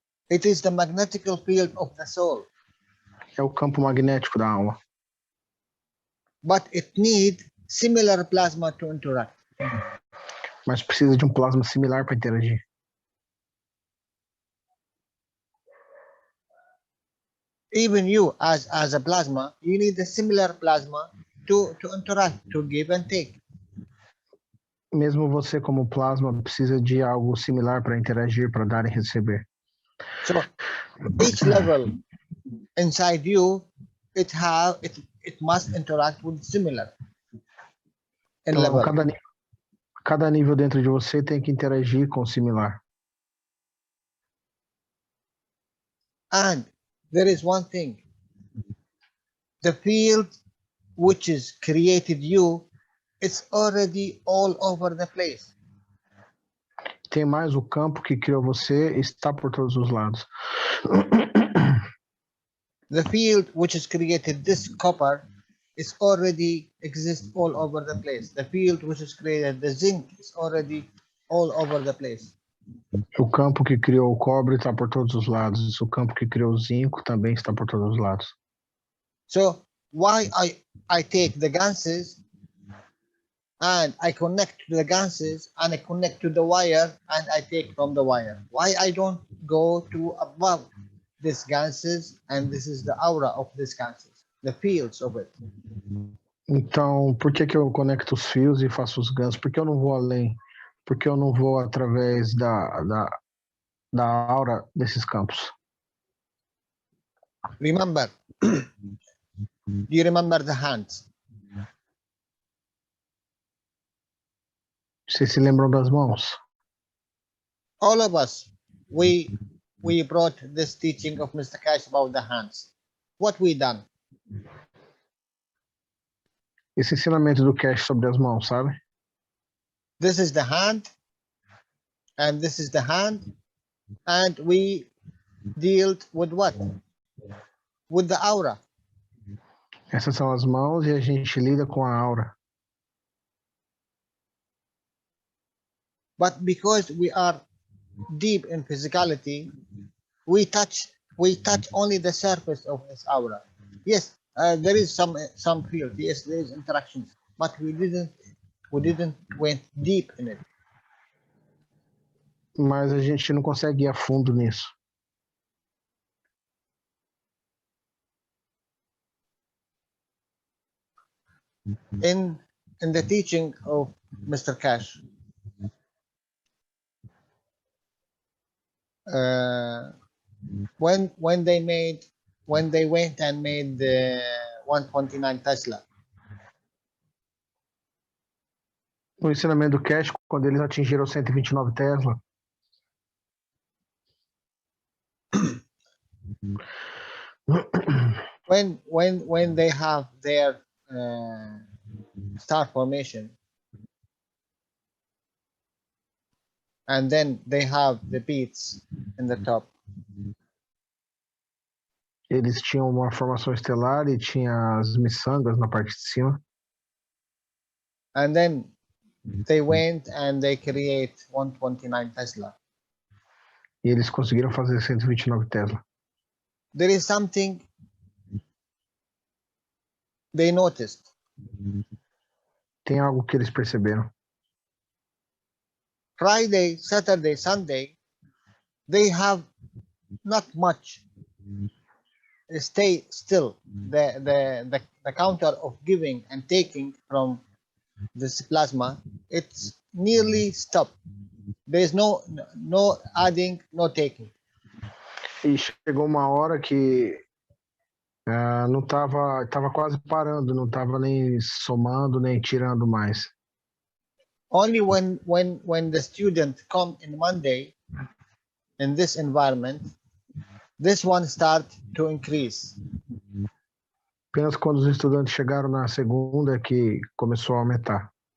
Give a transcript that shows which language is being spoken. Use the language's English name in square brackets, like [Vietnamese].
[English] It is the magnetic field of the soul. [Portuguese] É o campo magnético da alma. [English] But it needs similar plasma to interact. [Portuguese] Mas precisa de um plasma similar para interagir. [English] Even you, as a plasma, you need a similar plasma to interact, to give and take. [Portuguese] Mesmo você como plasma precisa de algo similar para interagir, para dar e receber. [English] So each level inside you, it must interact with similar. [Portuguese] Então, cada nível dentro de você tem que interagir com o similar. [English] And there is one thing. The field which is created you, it's already all over the place. [Portuguese] Tem mais, o campo que criou você está por todos os lados. [English] The field which is created this copper is already exists all over the place. The field which is created the zinc is already all over the place. [Portuguese] O campo que criou o cobre está por todos os lados. O campo que criou o zinco também está por todos os lados. [English] So why I take the ganses and I connect to the ganses and I connect to the wire and I take from the wire? Why I don't go to above this ganses and this is the aura of this ganses, the fields of it? [Portuguese] Então, por que eu conecto os fios e faço os gansos? Por que eu não vou além? Por que eu não vou através da aura desses campos? [English] Remember, do you remember the hands? [Portuguese] Vocês se lembram das mãos? [English] All of us, we brought this teaching of Mr. Cash about the hands. What we done? [Portuguese] Esse ensinamento do Cash sobre as mãos, sabe? [English] This is the hand, and this is the hand, and we dealt with what? With the aura. [Portuguese] Essas são as mãos e a gente lida com a aura. [English] But because we are deep in physicality, we touch only the surface of this aura. Yes, there is some field. Yes, there is interactions, but we didn't went deep in it. [Portuguese] Mas a gente não consegue ir a fundo nisso. [English] In the teaching of Mr. Cash, when they went and made the 129 Tesla, [Portuguese] No ensinamento do Cash, quando eles atingiram 129 Tesla, [English] when they have their star formation, and then they have the beats in the top. [Portuguese] eles tinham uma formação estelar e tinha as miçangas na parte de cima. [English] And then they went and they create 129 Tesla. [Portuguese] E eles conseguiram fazer 129 Tesla. [English] There is something they noticed. [Portuguese] Tem algo que eles perceberam. [English] Friday, Saturday, Sunday, they have not much. Stay still. The counter of giving and taking from this plasma, it's nearly stopped. There is no adding, no taking. [Portuguese] E chegou uma hora que Não estava quase parando, não estava nem somando nem tirando mais. [English] Only when the student come in Monday in this environment, this one start to increase. [Portuguese] Apenas quando os estudantes chegaram na segunda é que começou a aumentar.